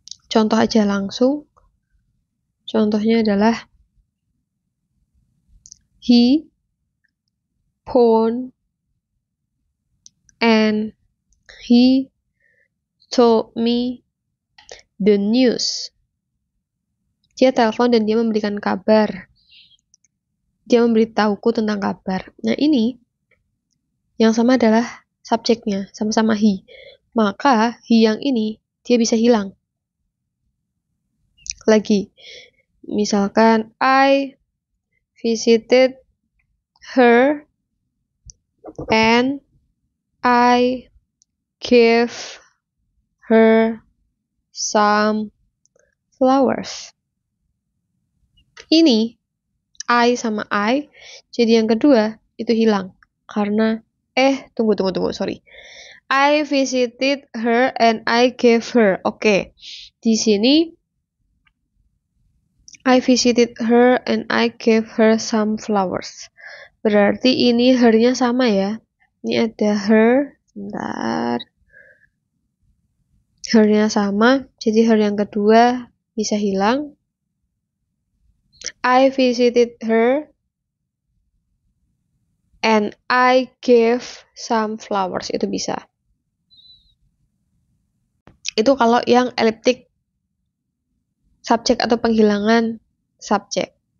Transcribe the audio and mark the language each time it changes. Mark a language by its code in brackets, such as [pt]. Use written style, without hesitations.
[id] Contoh aja langsung. Contohnya adalah [en] he phoned and he told me the news. [id] Dia telepon dan dia memberikan kabar. Dia memberitahuku tentang kabar. Nah, ini yang sama adalah subjeknya, sama-sama he. Maka he yang ini dia bisa hilang. Lagi, misalkan [en] I visited her and I gave her some flowers. [id] Ini I sama I, jadi yang kedua itu hilang karena tunggu, sorry. [en] I visited her and I gave her. Oke. [id] Di sini [en] I visited her and I gave her some flowers. [id] Berarti ini her-nya sama ya. Ini ada her, bentar. Her-nya sama, jadi her yang kedua bisa hilang. [en] I visited her and I gave some flowers. [id] Itu bisa. Itu kalau yang elliptic subjek atau penghilangan subjek.